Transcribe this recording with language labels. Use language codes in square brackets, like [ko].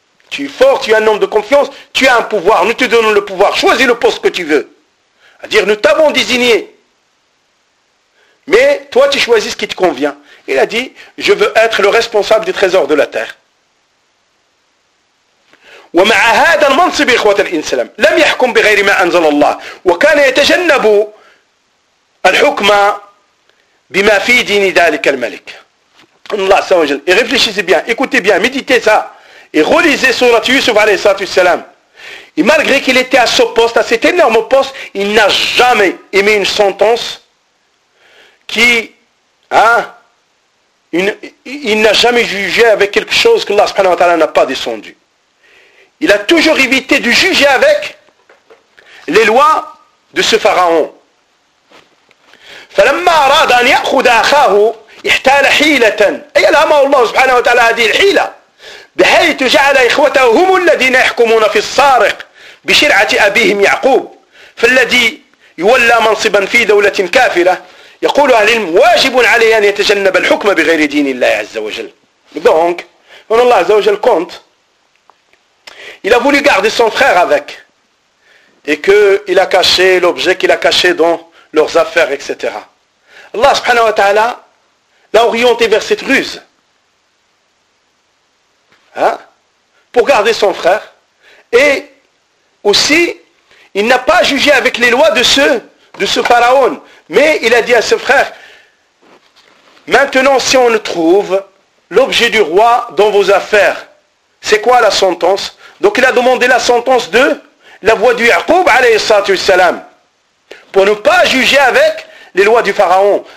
[fr] Tu es fort, tu es un homme de confiance, tu as un pouvoir, nous te donnons le pouvoir, choisis le poste que tu veux. C'est-à-dire, nous t'avons désigné. Mais toi, tu choisis ce qui te convient. Il a dit, je veux être le responsable du trésor de la terre. [ar] ومع هذا المنصب إخوة الإنسلام لم يحكم بغير ما أنزل الله وكان يتجنب الحكم بما في دين ذلك الملك. الله عز وجل. [fr] Et réfléchissez bien, écoutez bien, méditez ça et relisez sourate Yusuf [ar] عليه الصلاة والسلام. [fr] Et malgré qu'il était à ce poste, à cet énorme poste, il n'a jamais émis une sentence qui, il n'a jamais jugé avec quelque chose que Allah subhanahu wa ta'ala n'a pas descendu. Il a toujours évité de juger avec les lois de ce pharaon. [ar] فلما أراد أن يأخذ أخاه احتال حيلة أي الأمر الله سبحانه وتعالى هذه الحيلة بحيث جعل إخوته هم الذين يحكمون في الصارق بشرعة أبيهم يعقوب فالذي يولى منصبا في دولة كافرة يقول أهل العلم واجب عليه أن يتجنب الحكم بغير دين الله عز وجل دونك أن الله عز وجل كونت [fr] il a voulu garder son frère avec et que il a caché l'objet qu'il a caché dans leurs affaires etc Allah subhanahu wa ta'ala l'a orienté vers cette ruse hein? pour garder son frère et aussi il n'a pas jugé avec les lois de ce pharaon mais il a dit à ce frère maintenant si on trouve l'objet du roi dans vos affaires c'est quoi la sentence donc il a demandé la sentence de la voix du Yaqub alayhi salatu wassalam pour ne pas juger avec les lois du pharaon.